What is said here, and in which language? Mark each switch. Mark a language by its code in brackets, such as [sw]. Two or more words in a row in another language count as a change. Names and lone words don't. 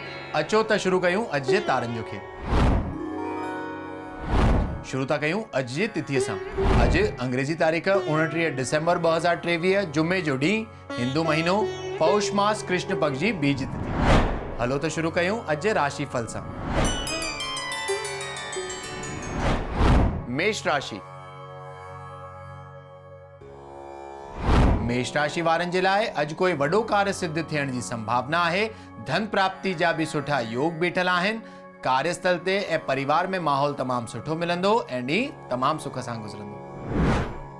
[sd] अचो त शुरू कयूं अॼु जे तारनि जो खेल। शुरू था कयूं अॼु जी तिथीअ सां। अॼु अंग्रेजी तारीख़ 29 डिसेंबर 2023 जुमे जो ॾींहुं, हिंदू महीनो पौष मास कृष्ण पक्ष जी बीज तिथि। हलो त शुरू कयूं अॼु जे राशि फल सां। मेष राशि। मेष राशि वारनि जे लाइ अॼु कोई वॾो कार्य सिद्ध थियण जी संभावना आहे। धन प्राप्ति जा भी सुठा योग बीठल आहिनि। कार्यस्थल ते ऐं परिवार में माहौल तमाम सुठो मिलंदो ऐं ॾींहुं तमाम सुख सां गुज़रंदो।